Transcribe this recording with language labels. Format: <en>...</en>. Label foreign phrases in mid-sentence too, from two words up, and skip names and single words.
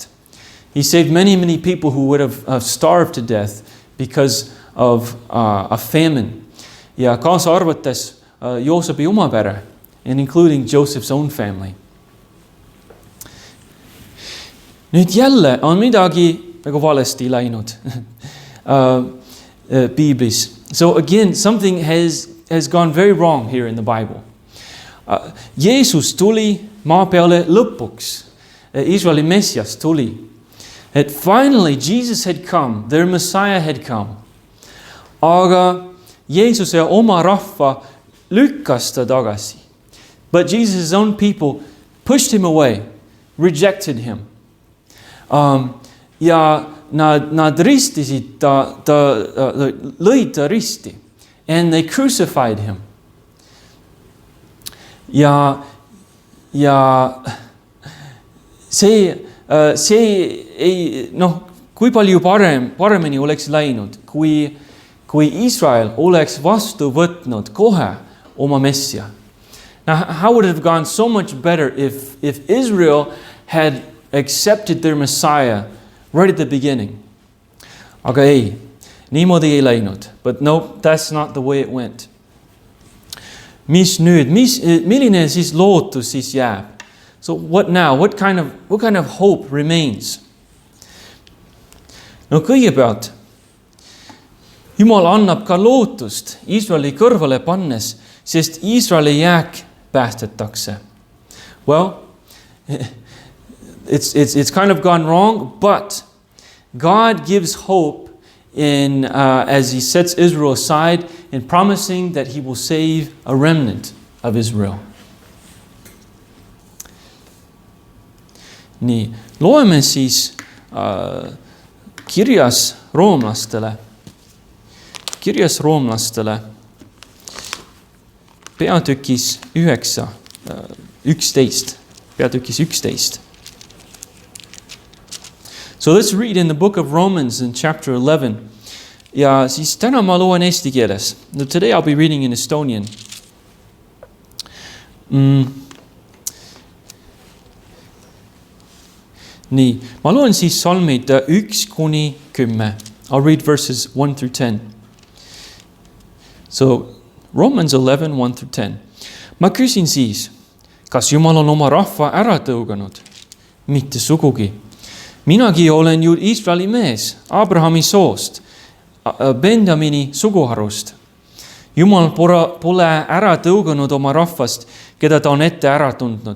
<en>He saved many people who would have starved to death because of a famine.</en> <et>Ja kaasa arvates Joosepi oma pere,</et> <en>and including Joseph's own family.</en> <et>Nüüd jälle on midagi nagu valesti läinud Piiblis.</et> <en>So again, something has gone very wrong here in the Bible.</en> <et>Jeesus tuli maa peale lõpuks. Iisraeli Messias tuli.</et> <en>And finally, Jesus had come. Their Messiah had come.</en> <et>Aga Jeesuse oma rahva lükkas ta tagasi.</et> <en>But Jesus' own people pushed him away, rejected him.</en> <et>Ja nad ristisid lõid ta risti.</et> <en>And they crucified him.</en> <et>Ja see ei, kui palju paremini oleks läinud, kui kui Iisrael oleks vastu võtnud kohe oma messia.</et> <en>Now, how would it have gone so much better if Israel had accepted their Messiah right at the beginning?</en> <et>Aga ei, niimoodi ei läinud.</et> <en>But no, that's not the way it went.</en> <et>Mis nüüd? Milline siis lootus siis jääb?</et> <en>So what now? What kind of hope remains?</en> <et>No kõigepealt, Jumal annab ka lootust Iisraeli kõrvale pannes, sest Iisraeli jääk päästetakse.</et> <en>Well, it's kind of gone wrong, but God gives hope in as he sets Israel aside in promising that he will save a remnant of Israel.</en> <et>Nii, loeme siis kirjas roomlastele peatükis 11.</et> <en>So let's read in the book of Romans in chapter 11.</en> <et>Ja siis täna ma loen eesti keeles.</et> <en>No, today I'll be reading in Estonian.</en> <et>Nii, ma loen siis salmid 1-10.</et> <en>I'll read verses 1-10. So, Romans 11, 1-10.</en> <et>Ma küsin siis, kas Jumal on oma rahva ära tõuganud? Mitte sugugi. Minagi olen ju Iisraeli mees, Abrahami soost, Benjamini suguharust. Jumal pole ära tõuganud oma rahvast, keda ta on ette ära tundnud.</et>